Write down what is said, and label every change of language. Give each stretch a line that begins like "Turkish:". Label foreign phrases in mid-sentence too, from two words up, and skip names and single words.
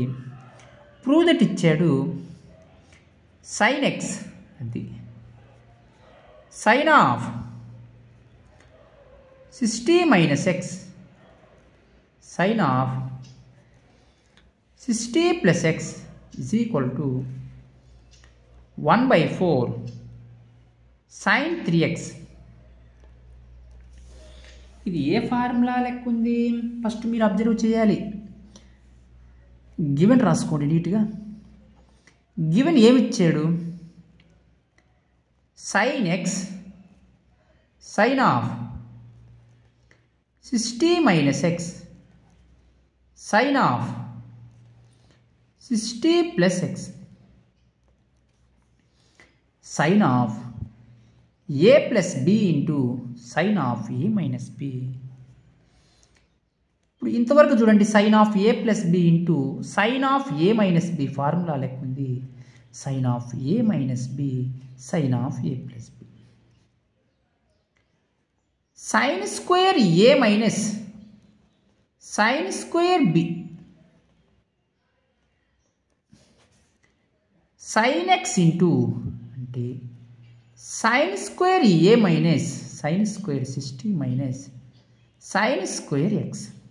English: prove that ఇచ్చాడు. sin x అది sin of 60 minus x sin of 60 plus x is equal to 1/4 sin 3x.
Telugu: ఇది ఏ ఫార్ములా లెక్క ఉంది? ఫస్ట్ మీరు అబ్జర్వ్ చేయాలి. గివెన్ రాసుకోండి నీట్గా. గివెన్ ఏమిచ్చాడు?
English: sin x sin of 60 minus x sin of 60 plus x sin of a plus b into sin of a minus b
Telugu: ఇప్పుడు ఇంతవరకు చూడండి
English: sine of a plus b into sine of a minus b formula
Telugu: లెక్క ఉంది.
English: sine of a minus b sine of a plus b. sine square a minus sine square b sine x into అంటే sine square a minus sine square 60 minus sine square x.